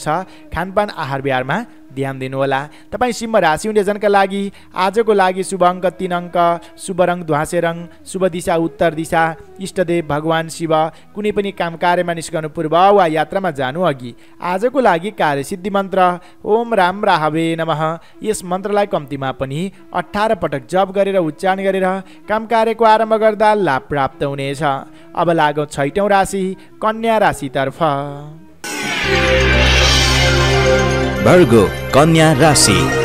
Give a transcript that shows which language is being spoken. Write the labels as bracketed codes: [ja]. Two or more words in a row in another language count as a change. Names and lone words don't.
[ne] खानपान आहार विहारमा ध्यान दिनुहोला। तपाईँ सिंह राशि हुने जनका लागि आजको लागि शुभ अङ्क 3 अङ्क, शुभ रङ ध्वाँसे रङ, शुभ दिशा उत्तर दिशा, इष्टदेव भगवान शिव। कुनै पनि काम कार्यमा निस्कनु पूर्व वा यात्रामा जानु अघि आजको लागि कार्यसिद्धि मन्त्र [sa] ओम राम राहवे नमः, [ne] यस मन्त्रलाई कम्तीमा पनि 18 पटक जप गरेर उच्चारण गरेर काम कार्यको आरम्भ गर्दा लाभ प्राप्त हुनेछ। अब लागौँ 6औं राशि कन्या राशितर्फ। वर्गो कन्या राशि।